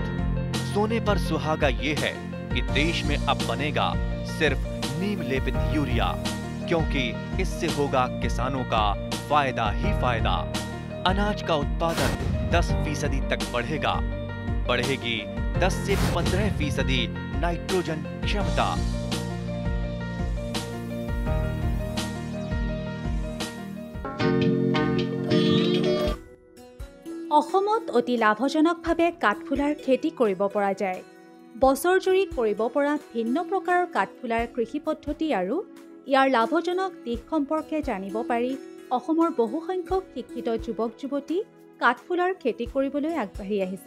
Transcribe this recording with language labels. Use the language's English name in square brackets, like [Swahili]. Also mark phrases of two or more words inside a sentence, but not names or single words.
[Hindi] सोने पर सुहागा ये है कि देश में अब बनेगा सिर्फ नीम लेपित यूरिया, क्योंकि इससे होगा किसानों का फायदा ही फायदा। अनाज का उत्पादन 10% तक बढ़ेगा। बढ़ेगी 10 से 15% नाइट्रोजन क्षमता। [Assamese] অসমত অতি লাভজনকভাৱে কাঠফুলাৰ খেতি কৰিব পৰা যায়। বছৰ জুৰি কৰিব পৰা ভিন্ন প্ৰকাৰৰ কাঠফুলাৰ কৃষি পদ্ধতি আৰু ইয়াৰ লাভজনক দিশ সম্পৰ্কে জানিব পাৰি অসমৰ বহুসংখ্যক শিক্ষিত যুৱক-যুৱতী কাঠফুলাৰ খেতি কৰিবলৈ আগবাঢ়ি আহিছে।